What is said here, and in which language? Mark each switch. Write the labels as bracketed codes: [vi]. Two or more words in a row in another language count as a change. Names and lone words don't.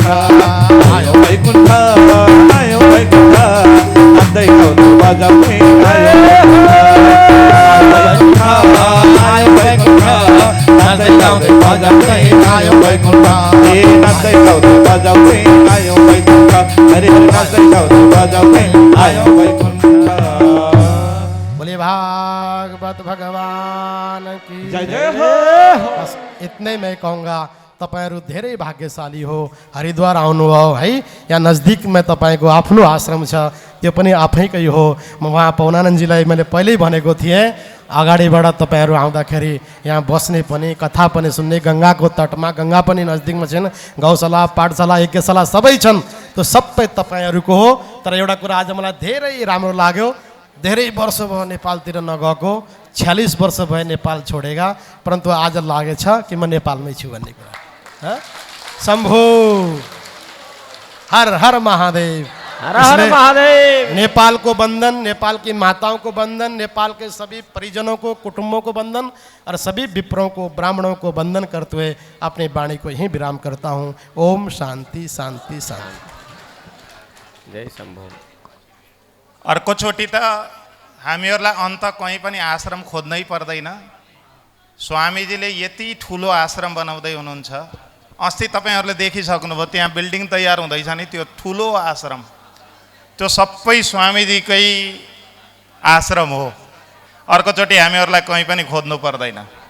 [ne] आयो वैकुण्ठ आयो वैकुण्ठ नाच्दै गाउँदै बजाउँदै आयो वैकुण्ठ आयो वैकुण्ठ नाच्दै गाउँदै बजाउँदै आयो वैकुण्ठ नाच्दै गाउँदै बजाउँदै आयो वैकुण्ठ हरि हरि नाच्दै गाउँदै बजाउँदै आयो वैकुण्ठ [hi] बोले भागवत भगवान की जय जय हो बस इतने मैं कहूँगा [ne] तपाईहरू धेरै भाग्यशाली हो हरिद्वार आउनुभयो है यहाँ नजदिकमा तपाईँको आफ्नो आश्रम छ त्यो पनि आफैकै हो म उहाँ पौनानन्दजीलाई मैले पहिल्यै भनेको थिएँ अगाडिबाट तपाईँहरू आउँदाखेरि यहाँ बस्ने पनि कथा पनि सुन्ने गङ्गाको तटमा गङ्गा पनि नजदिकमा छन् गौशाला पाठशाला यज्ञशाला सबै छन् त्यो सबै तपाईँहरूको हो तर एउटा कुरा आज मलाई धेरै राम्रो लाग्यो धेरै वर्ष भयो नेपालतिर नगएको 46 वर्ष भयो नेपाल छोडेका परन्तु आज लागेछ कि म नेपालमै छु भन्ने कुरा शम्भु हर हर महादेव [hi] हर हर महादेव नेपाल को बंधन नेपाल की माताओं को बंधन नेपाल के सभी परिजनों को कुटुंबों को बंधन और सभी विप्रों को ब्राह्मणों को बंधन करते हुए अपनी वाणी को यहीं विराम करता हूँ ओम शांति शांति शांति जय शम्भु [ne] अर्कोचोटि त हामीहरूलाई अन्त कहीँ पनि आश्रम खोज्नै पर्दैन स्वामीजीले यति ठुलो आश्रम बनाउँदै हुनुहुन्छ अस्ति तपाईँहरूले देखिसक्नुभयो त्यहाँ बिल्डिङ तयार हुँदैछ नि त्यो ठुलो आश्रम त्यो सबै स्वामीजीकै आश्रम हो अर्कोचोटि हामीहरूलाई कहीँ पनि खोज्नु पर्दैन